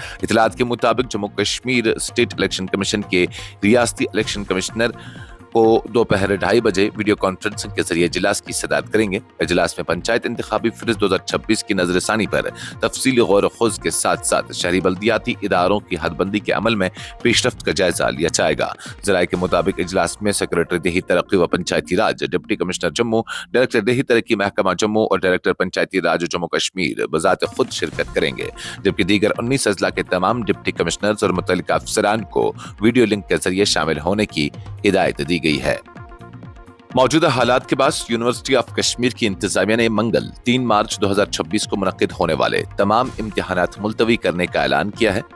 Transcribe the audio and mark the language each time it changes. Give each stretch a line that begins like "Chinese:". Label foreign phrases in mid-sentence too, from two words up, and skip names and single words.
Urdu: اطلاعات کے مطابق جموں کشمیر اسٹیٹ الیکشن کمیشن کے ریاستی الیکشن کمشنر کو دوپہر 2:30 بجے
English: video conferencing
Urdu: کے ذریعے اجلاس کی صدارت کریں گے۔ اجلاس میں پنچایت انتخابی فہرست 2026 کی نظر ثانی پر تفصیلی غور و خوض کے ساتھ ساتھ شہری بلدیاتی اداروں کی حد بندی کے عمل میں پیش رفت کا جائزہ لیا جائے گا۔ ذرائع کے مطابق اجلاس میں سیکریٹری دیہی ترقی و پنچایتی راج،
English: deputy commissioner
Urdu: جموں، ڈائریکٹر دیہی ترقی محکمہ جموں اور ڈائریکٹر پنچایتی راج جموں کشمیر بذات خود شرکت کریں گے، جبکہ دیگر 19 اضلاع کے تمام
English: deputy commissioners
Urdu: اور متعلقہ افسران کو
English: video link
Urdu: کے ذریعے شامل ہونے کی ہدایت دی گئی ہے۔ موجودہ حالات کے باعث یونیورسٹی آف کشمیر کی انتظامیہ نے منگل 3 مارچ 2026 کو منعقد ہونے والے تمام امتحانات ملتوی کرنے کا اعلان کیا ہے۔